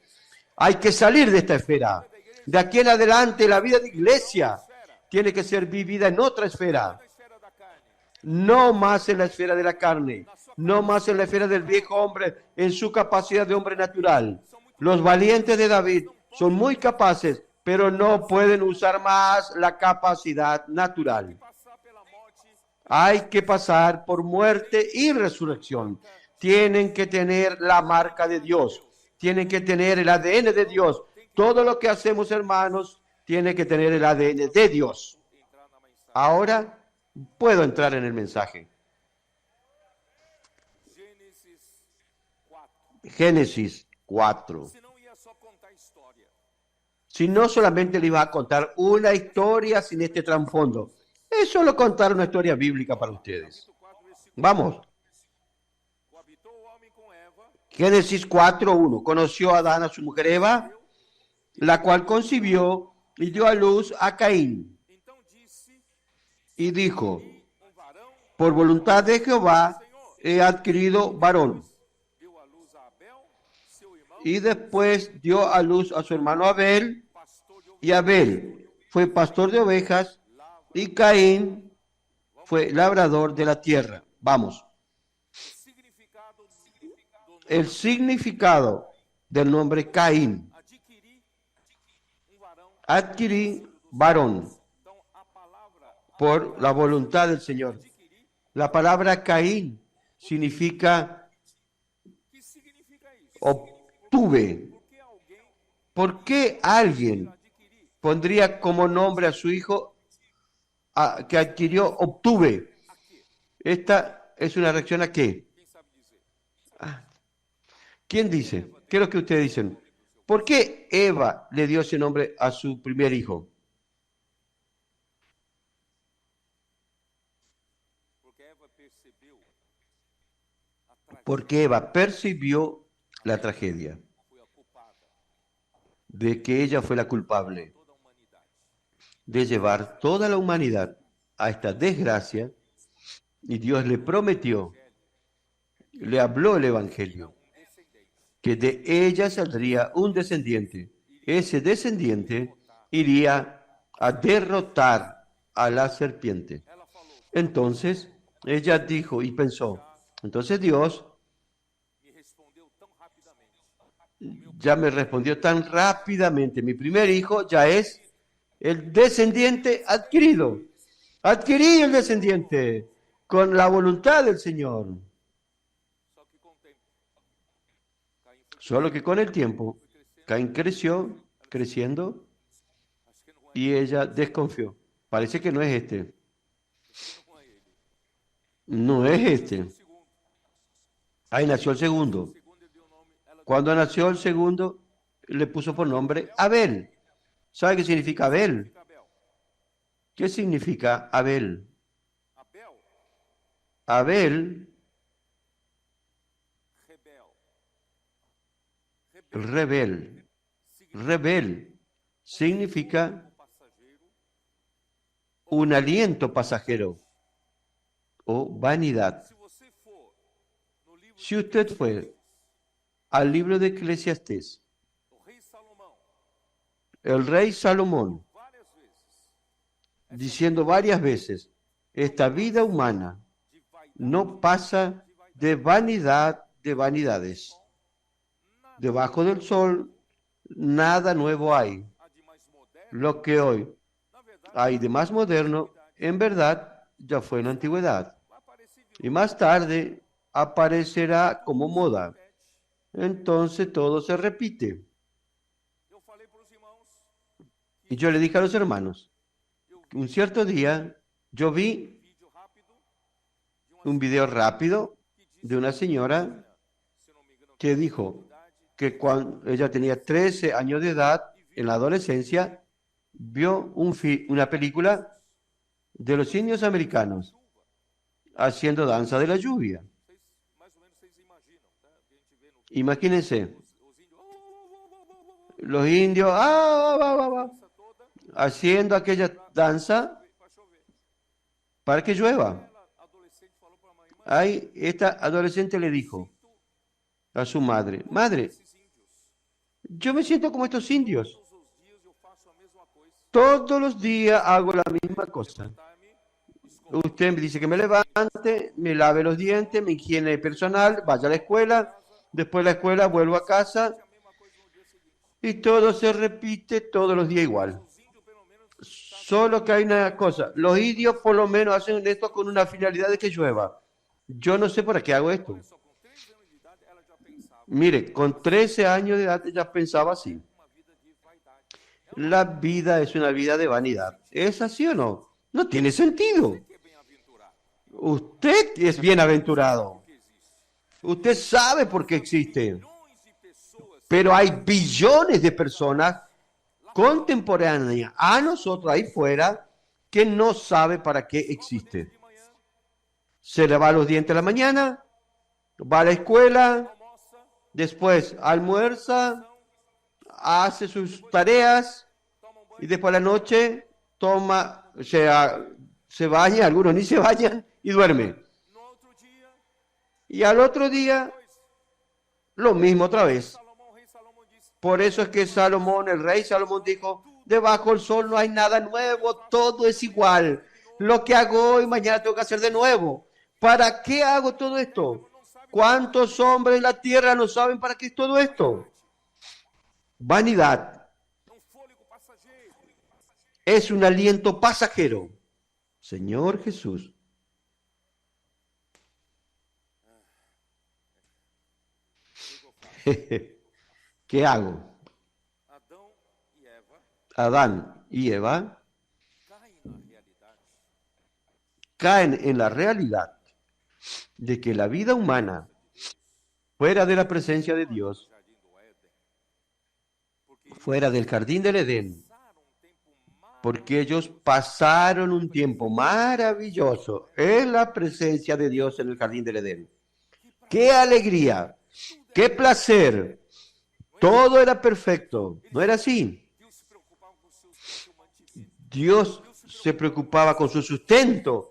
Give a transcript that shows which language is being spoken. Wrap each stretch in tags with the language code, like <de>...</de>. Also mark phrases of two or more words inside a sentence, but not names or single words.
<es>Hay que salir de esta esfera. De aquí en adelante, la vida de iglesia tiene que ser vivida en otra esfera. No más en la esfera de la carne. no más en la esfera del viejo hombre, en su capacidad de hombre natural. Los valientes de David son muy capaces, pero no pueden usar más la capacidad natural.</es> <pt>passar pela morte,</pt> <es>Hay que pasar por muerte y resurrección. Tienen que tener la marca de Dios. Tienen que tener el ADN de Dios. Todo lo que hacemos, hermanos, tiene que tener el ADN de Dios.</es> <pt>entrar na mensagem.</pt> <es>Ahora puedo entrar en el mensaje.</es> <pt>Gênesis 4.</pt> <es>Génesis 4.</es> <pt>Se não ia só contar história.</pt> <es>Si no solamente le iba a contar una historia sin este trasfondo. Es solo contar una historia bíblica para ustedes. Capítulo 4, versículo. Vamos.</es> <pt>Coabitou o homem com Eva,</pt> <es>Génesis 4:1. Conoció a Adán a su mujer Eva, la cual concibió y dio a luz a Caín.</es> <pt>então disse</pt> <es>Y dijo,</es> <pt>um varão,</pt> <es>por voluntad de Jehová he adquirido varón.</es> <pt>deu à luz a Abel, seu irmão,</pt> <es>Y después dio a luz a su hermano Abel,</es> <pt>pastor de</pt> <es>y Abel fue pastor de ovejas, y Caín fue labrador de la tierra. Vamos.</es> <pt>significado do</pt> <es>El significado del nombre Caín.</es> <pt>adquirir um varão.</pt> <es>Adquirí varón</es> <pt>Então a palavra</pt> <es>por la voluntad del Señor.</es> <pt>adquirir,</pt> <es>La palabra Caín significa</es> <pt>que significa isso?</pt> <es>obtuve.</es> <pt>Porque alguém</pt> <es>¿Por qué alguien</es> <pt>adquirir</pt> <es>pondría como nombre a su hijo que adquirió obtuve?</es> <pt>a quê?</pt> <es>Esta es una reacción a qué.</es> <pt>Quem sabe dizer?</pt> <es>¿Quién dice? ¿Qué es lo que ustedes dicen? ¿Por qué Eva le dio ese nombre a su primer hijo?</es> <pt>Porque Eva percebeu a tragédia,</pt> <es>Porque Eva percibió la tragedia</es> <pt>foi a culpada</pt> <es>de que ella fue la culpable</es> <pt>de toda a humanidade.</pt> <es>de llevar toda la humanidad a esta desgracia, y Dios le prometió, le habló el Evangelio,</es> <pt>Um descendente</pt> <es>que de ella saldría un descendiente. Ese descendiente iría a derrotar a la serpiente.</es> <pt>ela falou,</pt> <es>Entonces ella dijo y pensó, entonces Dios</es> <pt>me respondeu tão rapidamente.</pt> <es>ya me respondió tan rápidamente, mi primer hijo ya es el descendiente adquirido. Adquirí el descendiente con la voluntad del Señor.</es> <pt>Só que com o tempo, Caim foi</pt> <es>Solo que con el tiempo, Caín creció, creciendo,</es> <pt>acho que não é,</pt> <es>y ella desconfió. Parece que no es este.</es> <pt>não é ele.</pt> <es>No es este.</es> <pt>O segundo,</pt> <es>Ahí nació el segundo.</es> <pt>o segundo ele deu o nome, ela Cuando nació el segundo, le puso por nombre Abel.</pt> <es>¿Sabe qué significa Abel?</es> <pt>fica Abel.</pt> <es>¿Qué significa Abel? Abel, Abel, rebel. rebel. Rebel significa</es> <pt>Passageiro,</pt> <es>un aliento pasajero o vanidad.</es> <pt>se você for no livro</pt> <es>Si usted fue al libro de Eclesiastés,</es> <pt>do rei Salomão,</pt> <es>el rey Salomón,</es> <pt>várias vezes,</pt> <es>diciendo varias veces, esta vida humana</es> <pt>de vaidade,</pt> <es>no pasa de vanidad de vanidades. Debajo del sol nada nuevo hay.</es> <pt>a de mais moderno,</pt> <es>Lo que hoy</es> <pt>na verdade,</pt> <es>hay de más moderno, en verdad, ya fue en la antigüedad.</es> <pt>vai aparecer de</pt> <es>Y más tarde aparecerá como moda. Entonces todo se repite.</es> <pt>Eu falei para os irmãos,</pt> <es>Y yo le dije a los hermanos, un cierto día yo vi</es> <pt>vídeo rápido de uma</pt> <es>un video rápido de una señora</es> <pt>se não me engano,</pt> <es>que dijo que cuando ella tenía 13 años de edad, en la adolescencia, vio una película de los indios americanos haciendo danza de la lluvia.</es> <pt>vocês, mais ou menos vocês imaginam, tá? A gente vê no</pt> <es>Imagínense,</es> <pt>os índios,</pt> <es>los indios</es> <pt>dança toda,</pt> <es>haciendo aquella danza</es> <pt>para chover.</pt> <es>para que llueva.</es> <pt>Ela, adolescente, falou para a mãe, mãe,</pt> <es>Ahí esta adolescente le dijo a su madre, madre,</es> <pt>esses índios,</pt> <es>yo me siento como estos indios.</es> <pt>todos os dias eu faço a mesma coisa.</pt> <es>Todos los días hago la misma cosa. Time, Usted me dice que me levante, me lave los dientes, me higiene personal, vaya a la escuela, después de la escuela vuelvo a casa</es> <pt>a mesma coisa no dia seguinte.</pt> <es>y todo se repite todos los días igual.</es> <pt>Os índios, pelo menos,</pt> <es>Solo que hay una cosa, los indios por lo menos hacen esto con una finalidad de que llueva. Yo no sé para qué hago esto.</es> <pt>olha só, com 13 anos de idade, ela já pensava</pt> <es>Mire, con 13 años de edad ya pensaba así.</es> <pt>uma vida de vaidade.</pt> <es>La vida es una vida de vanidad. ¿Es así o no? No tiene sentido.</es> <pt>Que é bem-aventurado,</pt> <es>Usted es bienaventurado.</es> <pt>que existe.</pt> <es>Usted sabe por qué existe.</es> <pt>Milhões de pessoas</pt> <es>Pero hay billones de personas contemporáneas a nosotros ahí fuera que no sabe para qué existe.</es> <pt>de manhã,</pt> <es>Se lava los dientes a la mañana, va a la escuela,</es> <pt>almoça,</pt> <es>después almuerza, hace sus tareas</es> <pt>toma um</pt> <es>y</es> <pt>banho,</pt> <es>después a la noche toma, se baña, algunos ni se bañan y duerme.</es> <pt>no outro dia,</pt> <es>Y al otro día, lo mismo otra vez.</es> <pt>Salomão, o rei Salomão disse:</pt> <es>Por eso es que Salomón, el rey Salomón dijo, debajo del sol no hay nada nuevo, todo es igual. Lo que hago hoy, mañana tengo que hacer de nuevo. ¿Para qué hago todo esto? ¿Cuántos hombres en la tierra no saben para qué es todo esto? Vanidad</es> <pt>é um fôlego passageiro.</pt> <es>es un aliento pasajero. Señor Jesús. ¿Qué hago?</es> <pt>Adão e Eva</pt> <es>Adán y Eva</es> <pt>caem na realidade</pt> <es>caen en la realidad de que la vida humana, fuera de la presencia de Dios,</es> <pt>no jardim do Éden,</pt> <es>porque fuera del jardín del Edén,</es> <pt>passaram um tempo</pt> <es>porque ellos pasaron un tiempo maravilloso en la presencia de Dios en el jardín del Edén. ¡Qué alegría! ¡Qué placer! Todo era perfecto. ¿No era así?</es> <pt>Deus se preocupava com o seu sustento.</pt>